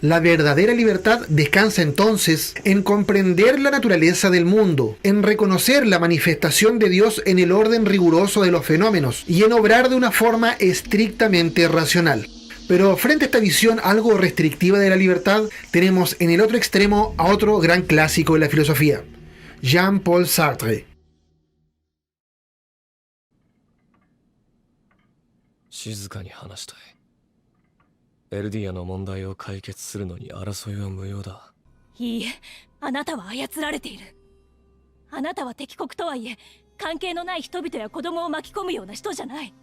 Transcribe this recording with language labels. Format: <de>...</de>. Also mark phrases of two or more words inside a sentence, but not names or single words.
<es>La verdadera libertad descansa entonces en comprender la naturaleza del mundo, en reconocer la manifestación de Dios en el orden riguroso de los fenómenos y en obrar de una forma estrictamente racional. Pero frente a esta visión algo restrictiva de la libertad, tenemos en el otro extremo a otro gran clásico de la filosofía, Jean-Paul Sartre.</es> <ja>静かに話したい。エルディアの問題を解決するのに争いは無用だ。いいえ、あなたは操られている。あなたは敵国とはいえ、関係のない人々や子供を巻き込むような人じゃない。</ja>